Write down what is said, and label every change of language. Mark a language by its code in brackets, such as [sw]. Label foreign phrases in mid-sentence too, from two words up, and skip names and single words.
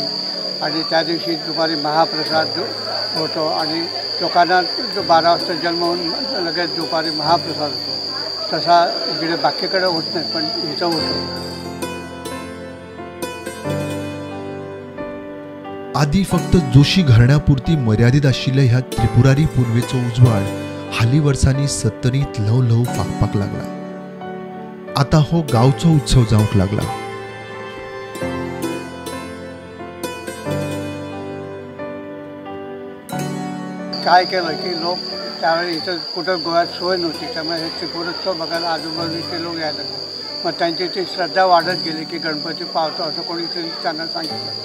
[mr] आणि त्या दिवशी दुपारी महाप्रसाद होतो. आणि लोकांना 12 वाजता जन्म होऊन लगेच दुपारी महाप्रसाद होतो. तसा इकडे बाकीकडे होत नाही, पण इथं होतो. [kok] आधी फक्त जोशी घराण्यापुरती मर्यादित आशिल्ल्या ह्या त्रिपुरारी पुनवेचो उजवाड हाली वर्सांनी सत्तरीत ल्हव ल्हव फाकपाक लागला. आता हो गावचो उत्सव जावंक लागला. [mr] काय केलं की लोक त्यावेळी इथं कुठं गोव्यात सोय नव्हती. त्यामुळे हे त्रिपुरोत्सव बघायला आजूबाजूचे लोक यायला लागले. मग त्यांची ती श्रद्धा वाढत गेली की गणपती पावतो असं कोणीतरी त्यांना सांगितलं.